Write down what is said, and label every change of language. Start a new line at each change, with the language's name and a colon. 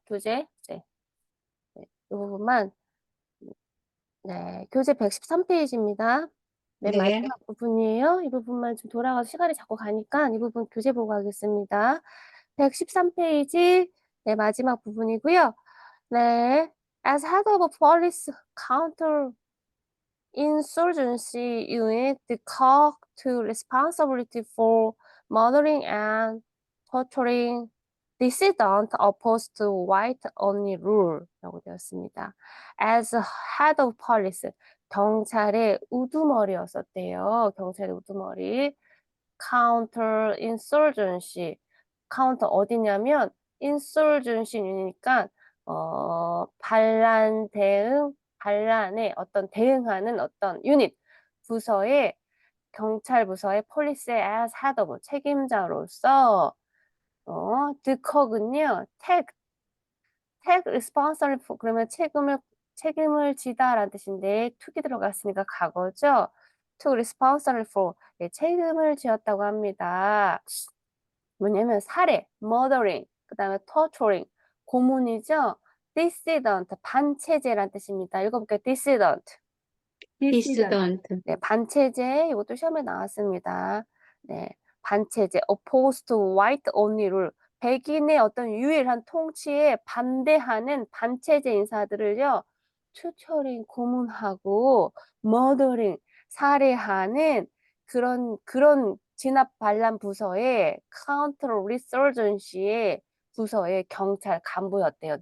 Korean: 교재 네, 네. 이 부분만 네 교재 113페이지입니다. 맨 네. 마지막 부분이에요. 이 부분만 좀 돌아가서 시간이 자꾸 가니까 이 부분 교재 보고 하겠습니다. 113페이지 네 마지막 부분이고요.
English: 네, as head of a police counter insurgency unit, the call to responsibility for murdering and torturing dissident opposed to white only rule
Korean: 라고 되었습니다.
English: As head of police,
Korean: 경찰의 우두머리였었대요. 경찰의 우두머리. counter insurgency. counter 어디냐면 insurgency니까 반란 대응, 반란에 어떤 대응하는 어떤 유닛 부서의 경찰 부서의 폴리스의
English: as head of
Korean: 책임자로서 득허군요.
English: take responsible for
Korean: 그러면 책임을 지다라는 뜻인데 to기 들어갔으니까 과거죠.
English: took responsible for
Korean: 네, 책임을 지었다고 합니다. 뭐냐면 살해, murdering, 그다음에 torturing, 고문이죠. dissident, 반체제란 뜻입니다. 읽어볼게요. dissident.
English: Dissident. Dissident.
Korean: 네, 반체제 이것도 시험에 나왔습니다. 네, 반체제
English: opposed to white only rule.
Korean: 백인의 어떤 유일한 통치에 반대하는 반체제 인사들을요. 추처링 고문하고 murdering 살해하는 그런 진압 반란 부서의 counter insurgency의 부서의 경찰 간부였대요.